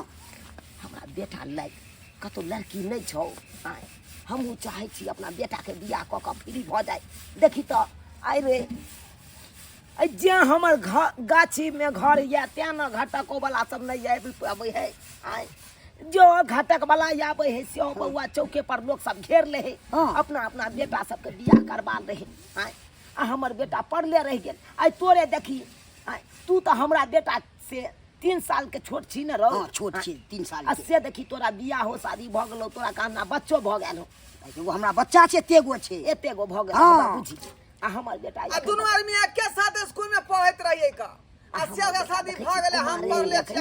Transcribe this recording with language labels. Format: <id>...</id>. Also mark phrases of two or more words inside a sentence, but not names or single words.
<mai>हमरा बेटा लाइ कतो लड़की नहीं छौ आय हमहू चाहे छी अपना बेटा के बियाह क के फ्री भ जाए देखी तो आइ रे जे हमर गाछी में घर या त्या न घटको वाला सब नहीं आबि पाबै है आय जो घटक वाला आबै है से बउआ चौके पर लोग सब घेर ले है अपना अपना बेटा सबके बियाह करवा ले है आय आ हमर बेटा पढ़ले रह गेल आय तोरे देखी आय तू तो हमरा बेटा से 3 साल के छोट छी न रहो छोट छी 3 साल के से देखी तोरा बियाह हो शादी भ गेलो तोरा कहना बच्चो भ गेल हो एगो हमरा बच्चा छै एतेगो छै एतेगो भ गेल हमरा बुझी आ हमर बेटा आ दुनू आदमी एके साथ स्कूल में पढ़ैत रहिए का आ से शादी भ गेले हम पढ़ले छी</mai>